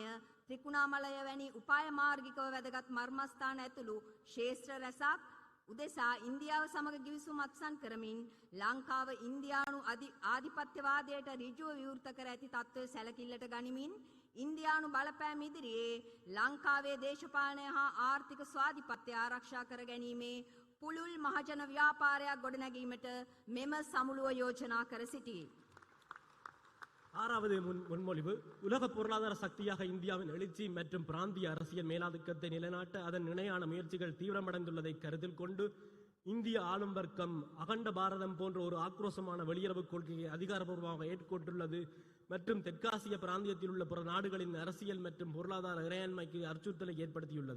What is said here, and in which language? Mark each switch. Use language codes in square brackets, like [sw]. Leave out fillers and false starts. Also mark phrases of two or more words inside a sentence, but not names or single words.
[si] ත්‍රිකුණාමලය වැනි උපාය මාර්ගිකව වැදගත් මර්මස්ථාන ඇතුළු ශේෂ්ත්‍ර රැසක් උදෙසා ඉන්දියාව සමග ගිවිසුම් අත්සන් කරමින් ලංකාව ඉන්දියානු ආධිපත්‍යවාදයට ඍජුව විවෘත කර ඇති තත්ත්වය සැලකිල්ලට ගනිමින් ඉන්දියානු බලපෑම ඉදිරියේ ලංකාවේ දේශපාලනය හා ආර්ථික ස්වාධිපත්‍ය ආරක්ෂා කර ගැනීමේ පුළුල් මහජන ව්‍යාපාරයක් ගොඩනැගීමට මෙම සමුළුව යෝජනා කර සිටී. [ta] ஆறாவது முன்மொழிவு உலக பொருளாதார சக்தியாக இந்தியாவின் எழுச்சி மற்றும் பிராந்திய அரசியல் மேலாதிக்கத்தை நிலைநாட்ட அதன் இணையான முயற்சிகள் தீவிரமடைந்துள்ளதை கருத்தில் கொண்டு இந்திய ஆளும் வர்க்கம் அகண்ட பாரதம் போன்ற ஒரு ஆக்ரோஷமான வெளியுறவு கொள்கையை அதிகாரப்பூர்வமாக ஏற்றுக்கொண்டுள்ளது மற்றும் தெற்காசிய பிராந்தியத்தில் உள்ள பிற நாடுகளின் அரசியல் மற்றும் பொருளாதார இறையாண்மைக்கு அச்சுறுத்தலை ஏற்படுத்தியுள்ளது.